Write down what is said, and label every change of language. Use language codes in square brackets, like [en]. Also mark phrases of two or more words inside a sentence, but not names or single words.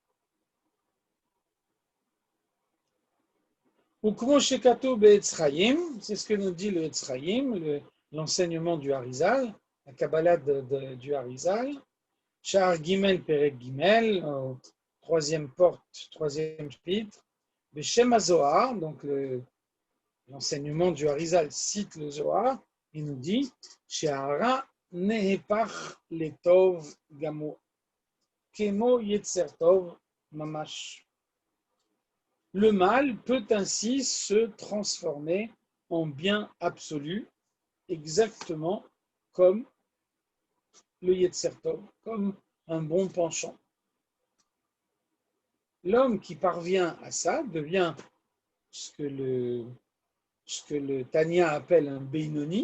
[fr] C'est ce que nous dit le Etzraïm, l'enseignement du Harizal, la Kabbalah du Harizal. [he] שער גימל פרק גימל, [fr] troisième porte, troisième chapitre. Le Shem HaZohar, donc l'enseignement du Harizal cite le Zohar, il nous dit [he] שהרע נהפך לטוב גמור, כמו יצר טוב ממש. [fr] Le mal peut ainsi se transformer en bien absolu, exactement comme le [he] יצר טוב, [fr] comme un bon penchant. L'homme qui parvient à ça devient ce que le Tanya appelle un Beinoni,